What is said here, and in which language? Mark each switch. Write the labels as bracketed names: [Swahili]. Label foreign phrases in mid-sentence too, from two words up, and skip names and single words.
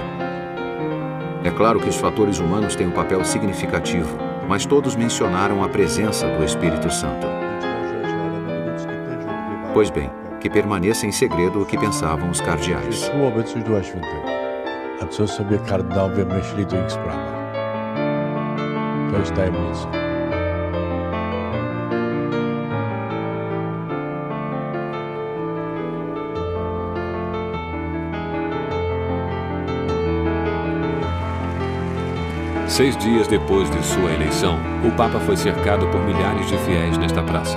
[Portuguese] É claro que os fatores humanos têm um papel significativo, mas todos mencionaram a presença do Espírito Santo. Pois bem, que permaneça em segredo o que pensavam os cardeais. [Polish] To jest tajemnica. [Portuguese] Seis dias depois de sua eleição, o Papa foi cercado por milhares de fiéis nesta praça.